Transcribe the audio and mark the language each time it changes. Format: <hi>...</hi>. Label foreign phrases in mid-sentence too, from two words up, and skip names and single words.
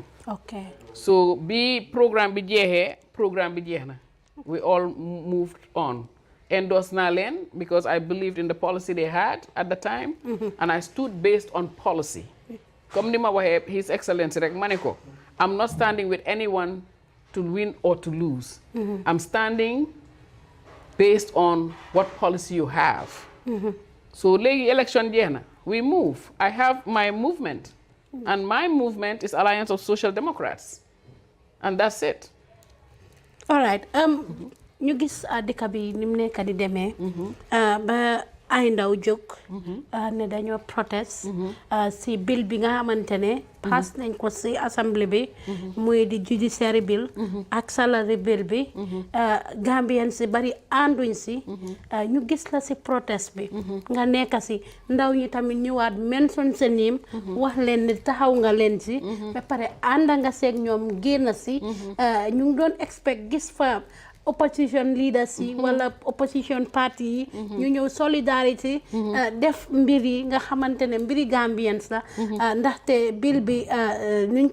<wo>Okay. So program bi jeex na.</wo> <en>We all moved on. Endorsed</en> <wo>na leen</wo> <en>because I believed in the policy they had at the time, and I stood based on policy.</en> <wo>Comme ni ma waxee</wo> <en>His Excellency</en> <wo>rek ma ne ko</wo> <en>I'm not standing with anyone to win or to lose. I'm standing based on what policy you have.</en> <wo>So léegi election jeex na</wo> <en>we move. I have my movement and my movement is Alliance of Social Democrats and that's it. All right.</en> <wo>ñu gis dëkk bi ni mu nekk di demee ba ay ndaw jóg ne dañoo protest si bill bi nga xamante ne pass nañ ko si assemblée bi muy di</wo> <en>judiciary bill</en> <wo>ak</wo> <en>salary bill</en> <wo>bi Gambien si bari ànduñ si ñu gis la si protest bi nga nekk si ndaw ñi tamit ñëwaat mention sa name wax leen ni taxaw nga leen si ba pare ànda nga seeg ñoom génn si ñu ngi doon expect gis fa</wo> <en>opposition leaders</en> <wo>yi wala</wo> <en>opposition party</en> <wo>yi ñu ñëw solidarity def mbir yi nga xamante ne mbiri Gambians la ndaxte bill bi nuñ</wo>